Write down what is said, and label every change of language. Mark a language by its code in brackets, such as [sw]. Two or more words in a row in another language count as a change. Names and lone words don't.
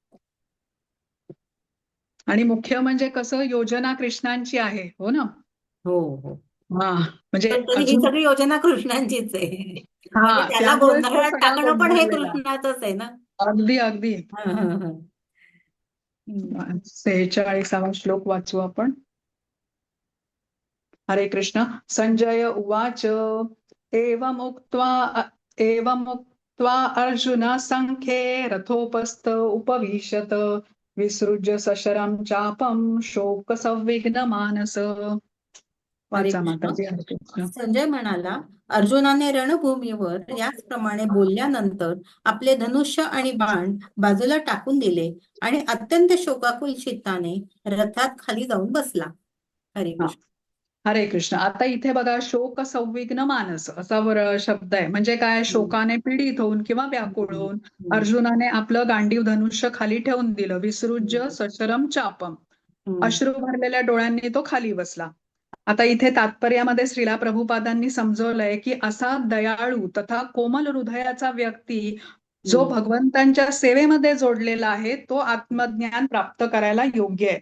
[mr] आणि मुख्य म्हणजे कसं योजना कृष्णांची आहे, हो ना. हो हो. हा म्हणजे पण तरी ही अजून सगळी योजना कृष्णांचीच आहे. म्हणजे हा त्याला त्यामुळेच तो गोंधळात सगळा टाकणं पण हे गोंधळलेला. कृष्णाचंच आहे ना. अगदी अगदी. हं, हं, हं. हम्म. 46वा श्लोक वाचू आपण. हरे कृष्ण. [sa] संजय उवाच एवमुक्त्वा अर्जुन संख्ये रथोपस्थ उपविशत विसृज्य सशरं चापं शोक संविघ्न मानस. [mr] हरे वाचा कृष्ण. माताजी. हरे कृष्ण. संजय म्हणाला, अर्जुनाने रणभूमीवर याचप्रमाणे बोलल्यानंतर आपले धनुष्य आणि बाण बाजूला टाकून दिले आणि अत्यंत शोकाकुल चित्ताने रथात खाली जाऊन बसला. हरे कृष्ण. हरे कृष्ण. आता इथे बघा [sa] शोक संविघ्न मानस [mr] असा शब्द आहे. म्हणजे काय, शोकाने पीडित होऊन किंवा व्याकुळ होऊन अर्जुनाने आपलं गांडीव धनुष्य खाली ठेवून दिलं. [sa] विसृज्य सशरम चापम, [mr] अश्रू भरलेल्या डोळ्यांनी तो खाली बसला. आता इथे तात्पर्यामध्ये श्रीला प्रभुपादांनी समजवलंय की असा दयाळू तथा कोमल हृदयाचा व्यक्ती जो भगवंतांच्या सेवेमध्ये जोडलेला आहे तो आत्मज्ञान प्राप्त करायला योग्य आहे.